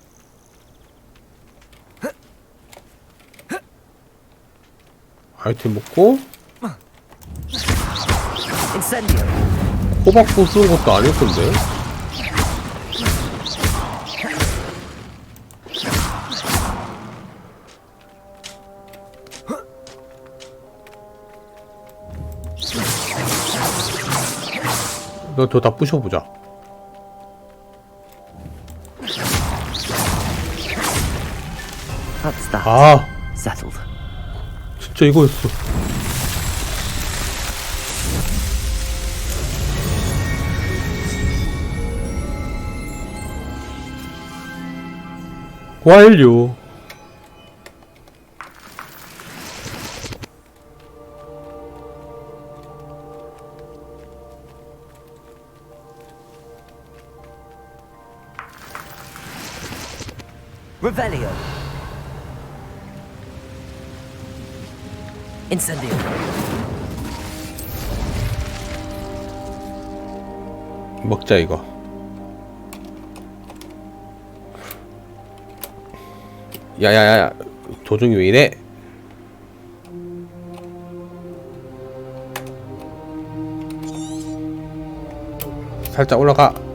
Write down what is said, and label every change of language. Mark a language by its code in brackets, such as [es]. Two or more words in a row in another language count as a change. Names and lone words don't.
[ko] 아이템 먹고 호박 부수는 것도 아닐 건데. 너 더 다 부셔보자. [en] That's that. [ko] 아, Settled. 진짜 이거였어. 완료. Revelio. Incendio. 먹자 이거. 야야야, 도중이 왜 이래? 살짝 올라가.